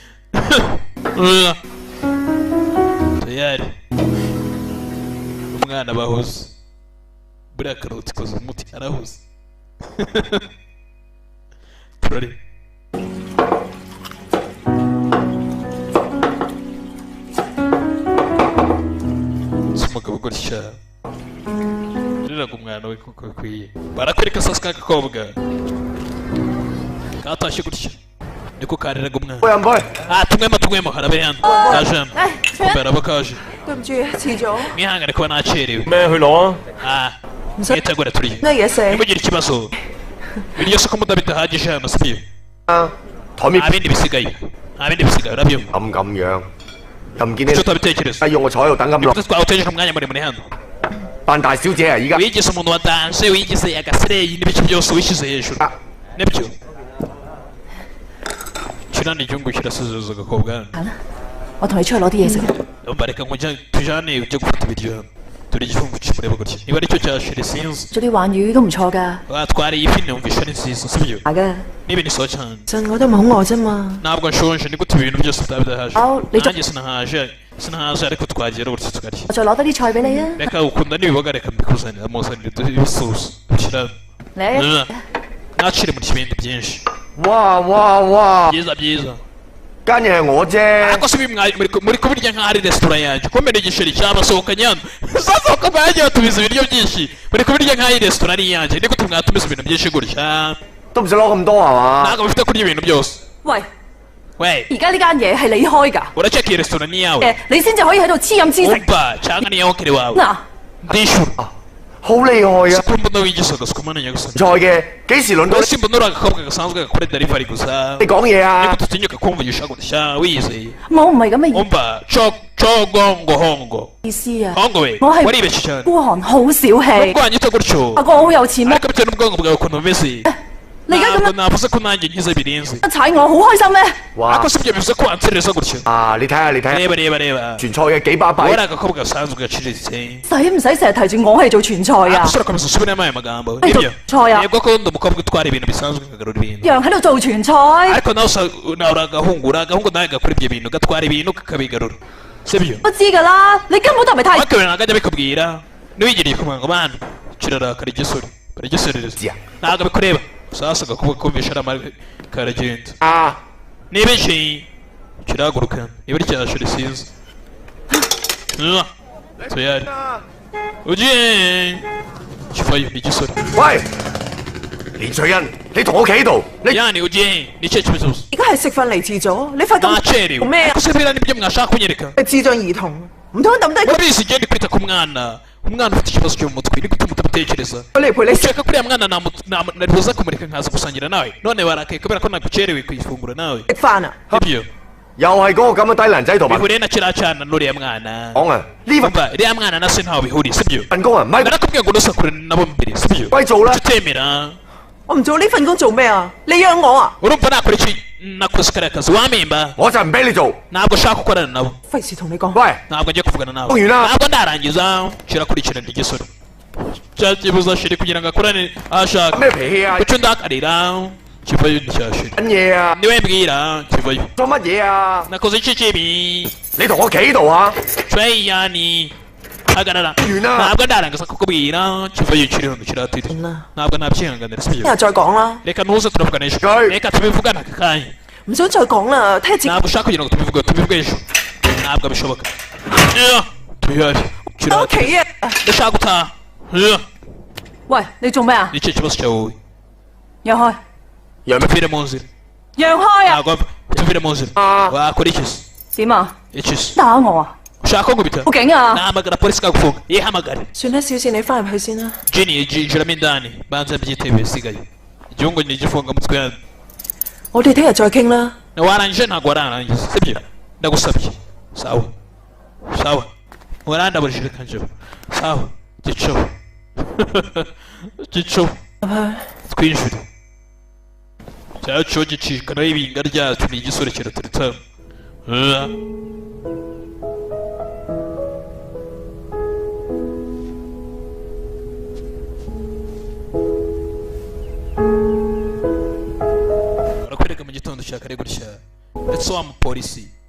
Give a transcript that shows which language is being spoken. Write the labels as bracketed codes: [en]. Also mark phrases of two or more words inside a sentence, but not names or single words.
[rw] tayari umwana bahoze buriya karoti koza umuti arahuze turare umugabo gutya riraga umwana we kuko bikwiye barakwereka sasa k'agakobwa katashye gutya niko kariraga umwana [yue] 喂，唔該， [rw] tumwemo harabe hano kaje hano [yue] 唉， [rw] kumbe araba kaje [yue] 對唔住，遲咗。 [rw] mwihangane kuba nacerewe [yue] 咩去攞啊？唔使 [rw] mwitegure turiye [yue] 咩嘢食？ [rw] nimugire ikibazo ibiryo se ko mudabitahagije hano sibyo [yue] 台面 [rw] nta bindi bisigaye urabyumva [yue] 咁樣，又唔見 [rw] icyo [yue] 你 [rw] utabitekereza [yue] 用我坐喺度等咁耐， [rw] twawutejeje umwanya muremure hano [yue] 扮大小姐啊！而家 [rw] wigize umuntu wa danse wigize agasireyi n'ibiki byose wishyize hejuru nibyo kiriya ni igihugu kirasuzuza agakobwa hano [yue] 行啦，我同你出去攞啲嘢食。 [rw] ndumva reka ngo tujyane ujye gufata ibiryo hano dore igifungo kimureba gutya niba aricyo cyashira sinzi [yue] 做啲鯇魚都唔錯㗎。 [rw] watwara iyi fi numvisha ari nziza sibyo [yue] 係嘅， [rw] n'ibintu isoho cyane [yue] 陣我都唔係好餓啫嘛。 [rw] ntabwo nshonje ni gute ibintu byose utabidahaje Aho, ni- nanjye sinahaje ariko twagera gutya tukarya [yue] 我再攞多啲菜俾你啊！ [rw] reka ukunda n'ibiboga reka mbikuzanira muzanire ibisusa dushyira [yue] 嚟啊！ [rw] nacire muri ibindi byinshi 哇哇哇， byiza [yue] 間嘢係我啫， [rw] ariko si muri kubirya nk'aho ari resitora yanjye komera igiceri cyabasohokanye hano sasohoka bagiye batumiza ibiryo byinshi muri kubirya nk'aho ari resitora ari iyanjye ni gute mwatumiza ibintu byinshi gutya [yue] 都唔使攞咁多係嘛？ [rw] ntabwo bifite kurya ibintu byose [yue] 喂， [rw] we [yue] 而家呢間嘢係你開㗎， [rw] uraceka iyi resitora ni iyawe [yue] 你先至可以喺度黐飲黐食。 [rw] umva cyangwa ni iyawe kiri wawe [yue] 嗱， [rw] ndishyura [yue] 好厲害啊！ [rw] siko mbona wigisaga siko mbona nyagasani [yue] 菜嘅幾時輪到 [rw] uretse mbona uri agakobwa gasanzwe gakora delivery gusa [yue] 你講嘢 [rw] ni [yue] 啊？ [rw] gute utinyuka kumvugisha gutya wiyizeye [yue] 我唔係咁嘅 [rw] umva cogongo [yue] 意思啊。 [rw] hongo we [yue] 我係 [rw] waribeshye cyane [yue] 孤寒，好小氣。 [rw] nubwo wanyita gutyo [yue] 阿哥好有錢咩？ [rw] ariko bitewe n'ubwonko bwawe ukuntu bumeze [yue] 你而家咁 [rw] ntabwo [yue] 樣 [rw] navuze ko nanjye ngize birenze [yue] 踩我，好開心咩？哇 [rw] ariko！si ibyo bivuze ko wanserereza gutya [yue] 啊，你睇下你睇下， [rw] reba [yue] 傳菜嘅幾巴 [rw] wowe [yue] 閉 [rw] ari，agakobwa gasanzwe gaciriritse [yue] 使唔使成日提住我係做傳菜啊？ [rw] usura komeza usubiremo aya magambo Ay, nibyo Toya. yego ko ndi umukobwa utwara ibintu bisanzwe nkagarura ibintu [yue] 讓喺度做傳菜， [rw] ariko nawe uri agahungu nawe gakora ibyo bintu gatwara ibintu kakabigarura sibyo [yue] 我知㗎啦。你根本就唔係太 [rw] wakabiri ntabwo ajya abikubwira niwigiriye ku mwango bana kirarakara igisore karagiserereza Zia. ntabwo bikureba sasa agakobwa kumvisha ari amari karagenda 啊！ niba iki kirahaguruka niba ari cyashira sinzi tuyari ugiye kivayo ni igisore [yue] 喂，連翠欣，你同我企喺度，你 [rw] yani ugiye ni ikihe kibazo [yue] 而家係食飯嚟遲咗，你發咁 [rw] nacerewe [yue] 做咩啊？ [rw] ariko se biriya nibyo mwashaka kunyereka [yue] 係智障兒童，唔通抌低佢 [rw] urabizi igihe ndi kwita ku mwana umwana ufite ikibazo cyo mu mutwe ni gute mutabitekereza [yue] 嚟陪你食？ [rw] ukeka kuriya mwana naribuza kumureka nkaza gusangira nawe none barakaye kubera ko nagukerewe ku ifunguro nawe [yue] 食飯啊！ [rw] nibyo [yue] 又係嗰個咁嘅低能仔同埋 [rw] bihuriye na kiriya cyana n'uriya mwana [yue] 講啊！呢份 [rw] umva iriya mwana na se ntaho bihuriye sibyo [yue] 份工啊，唔係 [rw] narakubwiye ngo nusakure nabo mbere sibyo [yue] 鬼做啦！ [rw] utemera [yue] 我唔做呢份工做咩啊？你養我啊？ [rw] urumva nakora iki nakoze kariya kazi wamemba [yue] 我就唔俾你做。 [rw] ntabwo ushaka gukorana nabo [yue] 費事同你講。喂， [rw] ntabwo ngiye kuvugana nawe Uyu na- ntabwo ndarangiza kirakurikirana igisoro cyakibuza shiri kugira ngo akorane aho ashaka [yue] 咩脾氣啊？ [rw] kucyo ndakarira kivayo nticyashira [yue] 緊嘢啊？ [rw] niwe mbwira kivayo [yue] 做乜嘢啊？ [rw] nakoze iki kibi [yue] 你同我企喺度啊！ [rw] Treyani hagarara Uyu na- ntabwo ndarangiza kukubwira kivayo kiri hano kiratire ntabwo nabyihanganira [yue] 聽 [rw] sibyo [yue] 日再講啦， [rw] reka ntuze turavuganisha Guy. reka tubivugane aka kanya [yue] 唔想再講啦，聽日節 [rw] ntabwo ushaka kugira ngo tubivuge ejo ntabwo bishoboka tuyari [yue] 翻屋企啊！ [rw] ndashaka gutaha [yue] 喂，你做咩啊？ [rw] ni ikihe kibazo cyawe wowe [yue] 讓開， [rw] tuvire mu nzira [yue] 讓開啊！ [rw] ntabwo tuvire mu nzira wakora iki se [yue] 點啊？ [rw] iki se [yue] 打我啊！ [rw] ushaka ko nkubita [yue] 報警啊！ [rw] nahamagara polisi ikagufunga yihamagare [yue] 算啦，小倩，你翻入去先啦。 [rw] jini yinjiramo indani banza byitebe bisigaye igihugu ni igifunga mutwe hano [yue] 我哋聽日再傾啦。 [rw] warangije ntabwo wararangiza sibyo ndagusabye sawa sawa warandaburije reka njyewe sawa gicobo gicobo [yue] 入去。 [rw] twinjire cyacu gicika naho ibinga ryacu ni igisore kiraturita barakwereka mu gitondo cya kare gutya ndetse wa mupolisi